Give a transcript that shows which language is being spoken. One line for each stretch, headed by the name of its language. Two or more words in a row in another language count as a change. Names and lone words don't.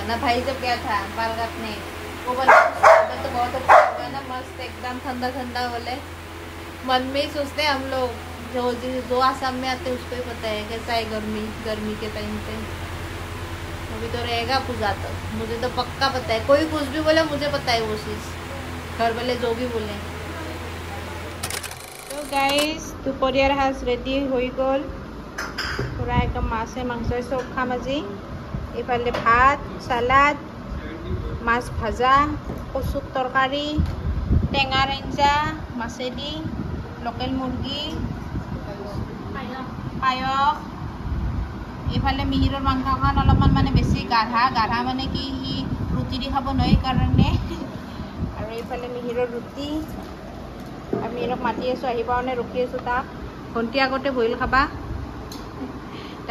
Hindi: ना भाई जब गया था बाल काटने वो बोला उधर तो बहुत अच्छा होगा ना मस्त एकदम ठंडा ठंडा बोले मन में ही सोचते हैं हम लोग जो आसाम में आते हैं उसको ही पता है कैसा है गर्मी के टाइम पे अभी तो रहेगा पूजा तक मुझे तो पक्का पता है कोई कुछ भी बोले मुझे पता है वो चीज़ घर वाले जो भी बोले
Assamese: তো গাইছ দুপৰীয়াৰ সাজ ৰেডী হৈ গ'ল পূৰা একদম माছে মাংসই সব খাম আজি এইফালে ভাত সালাদ মাছ ভাজা কচুৰ তৰকাৰী টেঙাৰ আঞ্জা মাছেদি লোকেল মুৰ্গী পায়স এইফালে মিহিৰৰ মাংসখন অলপমান মানে বেছি গাঢ়া মানে কি সি ৰুটি দি খাব নোৱাৰি কাৰণে আৰু এইফালে মিহিৰৰ ৰুটি আমি মিহিৰক মাতি আছোঁ আহিব কাৰণে ৰখি আছোঁ তাক ভণ্টি আগতে বইল খাবা এটা